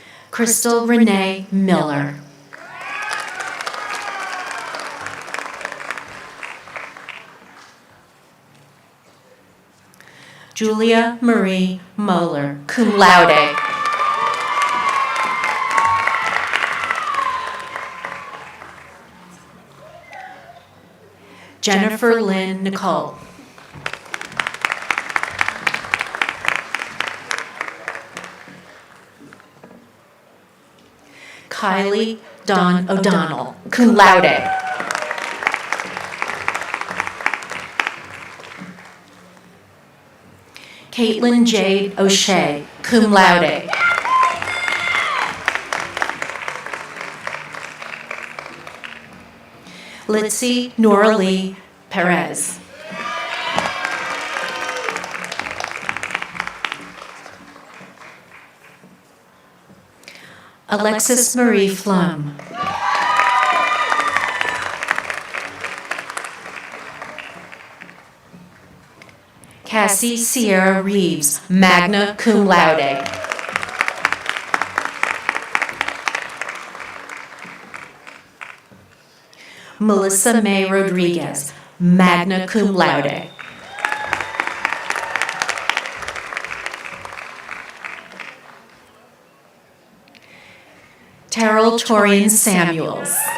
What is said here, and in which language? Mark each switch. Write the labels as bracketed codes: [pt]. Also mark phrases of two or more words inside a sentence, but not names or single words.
[en] Crystal Renee Miller. Julia Marie Moeller, [la] cum laude. [en] Jennifer Lynn Nicole. Kylie Dawn O'Donnell, [la] cum laude. [en] Caitlin Jade O'Shea, [la] cum laude. [en] Litzy Nora Lee Perez. Alexis Marie Flum. Cassie Sierra Reeves, [la] magna cum laude. [en] Melissa May Rodriguez, [la] magna cum laude. [en] Terrell Torian Samuels.